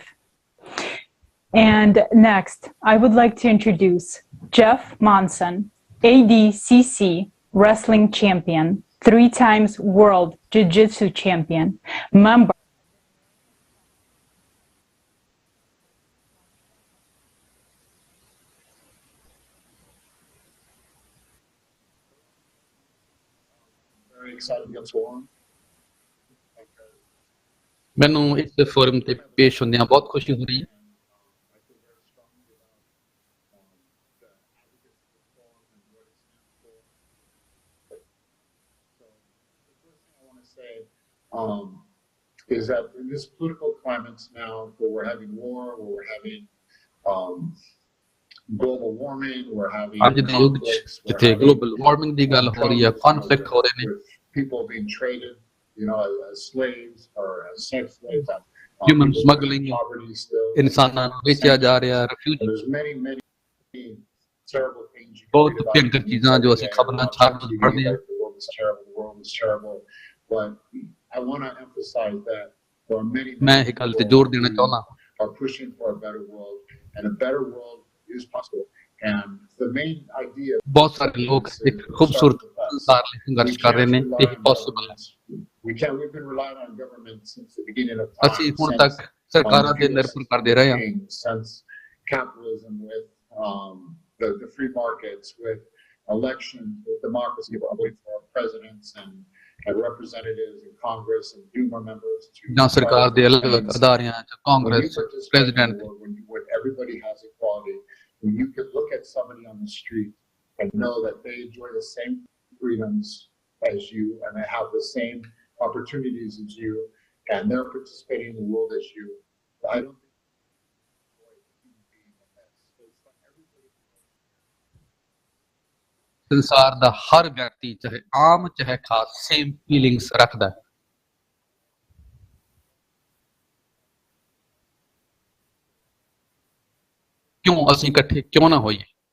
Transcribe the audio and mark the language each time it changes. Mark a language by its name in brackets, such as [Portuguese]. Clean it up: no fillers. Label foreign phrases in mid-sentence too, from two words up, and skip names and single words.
[English] And next, I would like to introduce Jeff Monson, ADCC wrestling champion, 3 times world jiu-jitsu champion, member Very excited to get sworn. [Punjabi] ਮੈਨੂੰ ਇਸ ਫੋਰਮ ਤੇ ਪੇਸ਼ ਹੁੰਦਿਆਂ ਬਹੁਤ ਖੁਸ਼ੀ ਹੋ ਰਹੀ ਹੈ। [English] Is that in this political climate now, where we're having war, where we're having global warming, we're having [Punjabi] ਅੱਜ ਦੇ ਯੁੱਗ 'ਚ ਜਿੱਥੇ [English] global warming [Punjabi] ਦੀ ਗੱਲ ਹੋ ਰਹੀ ਹੈ, ਕਨਫਲਿਕਟ ਹੋ ਰਹੇ ਨੇ, [English] people being traded, as slaves or as sex slaves, human smuggling, [Punjabi] ਇਨਸਾਨਾਂ ਨੂੰ ਵੇਚਿਆ ਜਾ ਰਿਹਾ, ਰਿਫਿਊਜੀ, ਬਹੁਤ ਭਿਆਨਕ ਚੀਜ਼ਾਂ ਜੋ ਅਸੀਂ ਖਬਰਾਂ ਛਾਪ ਪੜ੍ਹਦੇ ਹਾਂ। [English] I want to emphasize that there are many [Punjabi] ਮੈਂ ਇਹ ਗੱਲ ਤੇ ਜ਼ੋਰ ਦੇਣਾ ਚਾਹੁੰਦਾ [English] are pushing for a better world, and a better world is possible. And the main idea [Punjabi] ਬਹੁਤ ਸਾਰੇ ਲੋਕ ਇੱਕ ਖੂਬਸੂਰਤ ਸੰਸਾਰ ਲਈ ਸੰਘਰਸ਼ ਕਰ ਰਹੇ ਨੇ ਤੇ ਇਹ ਪੋਸੀਬਲ ਹੈ। [English] we've been relying on government since the beginning of time. [Punjabi] ਅਸੀਂ ਹੁਣ ਤੱਕ ਸਰਕਾਰਾਂ ਤੇ ਨਿਰਭਰ ਕਰਦੇ ਰਹੇ ਹਾਂ। [English] Since capitalism, with the free markets, with elections, with democracy, for presidents and representatives in Congress and Duma members [Punjabi] ਜਾਂ ਸਰਕਾਰ ਦੇ ਅਲੱਗ-ਅਲੱਗ ਅਦਾਰਿਆਂ 'ਚ ਕਾਂਗਰਸ, ਪ੍ਰੈਜ਼ੀਡੈਂਟ, [English] when everybody has equality, when you can look at somebody on the street and know that they enjoy the same freedoms as you and they have the same opportunities as you and they're participating in the world as you. I don't [Punjabi] ਸੰਸਾਰ ਦਾ ਹਰ ਵਿਅਕਤੀ ਚਾਹੇ ਆਮ ਚਾਹੇ ਖਾਸ [English] same feelings [Punjabi] ਰੱਖਦਾ ਹੈ। ਕਿਉਂ ਅਸੀਂ ਇਕੱਠੇ ਕਿਉਂ ਨਾ ਹੋਈਏ?